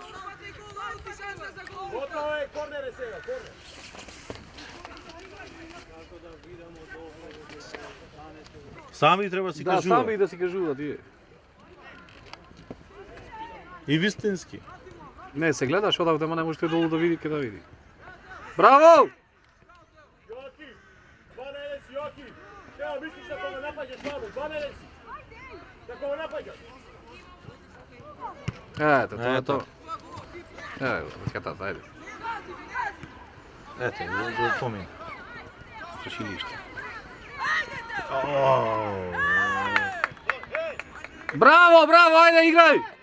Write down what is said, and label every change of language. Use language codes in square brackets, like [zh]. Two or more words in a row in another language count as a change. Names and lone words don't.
[mk] Готово е, корнер е сега, корнер. Сами треба да си Да, кажува. сами да си кажуваат тие. И вистински. Не, се гледаш одавде, ама не можете долу да види каде да види. Браво! [sr] Joakim, 12 si Joakim. Evo, misliš da koga napađaš vamo, 12 si. Da koga napađaš. [mk] Ето, тоа е Ето. тоа. Ево, катата, ајде. Ете, го помин. Страшилиште. Ооо. Браво, браво, ајде играј!